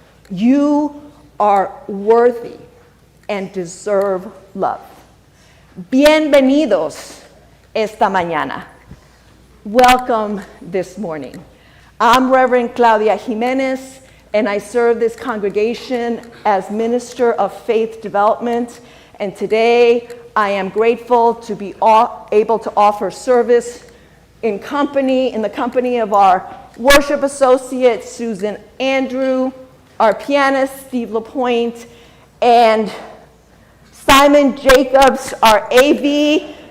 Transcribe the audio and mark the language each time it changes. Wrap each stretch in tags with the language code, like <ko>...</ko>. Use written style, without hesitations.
<en>You are worthy and deserve love.</en> <es>Bienvenidos esta mañana.</es> <en>Welcome this morning. I'm Reverend Claudia Jimenez, and I serve this congregation as Minister of Faith Development. And today, I am grateful to be able to offer service in the company of our worship associate, Susan Andrew, our pianist, Steve LaPointe, and Simon Jacobs, our AV.</en>